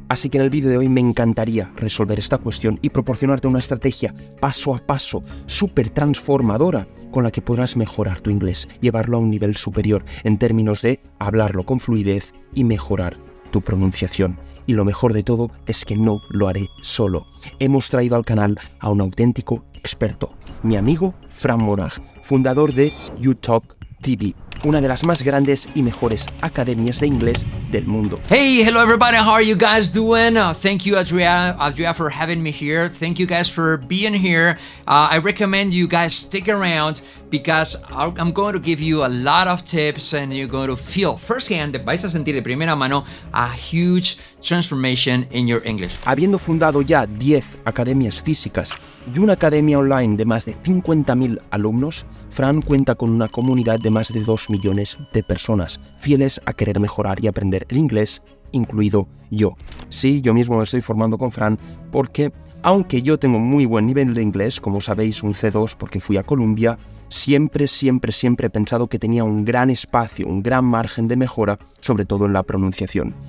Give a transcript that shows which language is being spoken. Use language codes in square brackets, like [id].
[es] Así que en el vídeo de hoy me encantaría resolver esta cuestión y proporcionarte una estrategia paso a paso, súper transformadora, con la que podrás mejorar tu inglés, llevarlo a un nivel superior en términos de hablarlo con fluidez y mejorar tu pronunciación. Y lo mejor de todo es que no lo haré solo. Hemos traído al canal a un auténtico experto, mi amigo Fran Monag, fundador de UTalk TV, una de las más grandes y mejores academias de inglés del mundo. [en] Hey, hello everybody, how are you guys doing? Thank you, Adria, for having me here. Thank you guys for being here. I recommend you guys stick around because I'm going to give you a lot of tips and you're going to feel firsthand, [es] vais a sentir de primera mano [en] a huge transformation in your English. [es] Habiendo fundado ya 10 academias físicas y una academia online de más de 50.000 alumnos, Fran cuenta con una comunidad de más de 2 millones de personas fieles a querer mejorar y aprender el inglés, incluido yo. Sí, yo mismo me estoy formando con Fran porque, aunque yo tengo muy buen nivel de inglés, como sabéis, un C2 porque fui a Columbia, siempre he pensado que tenía un gran espacio, un gran margen de mejora, sobre todo en la pronunciación.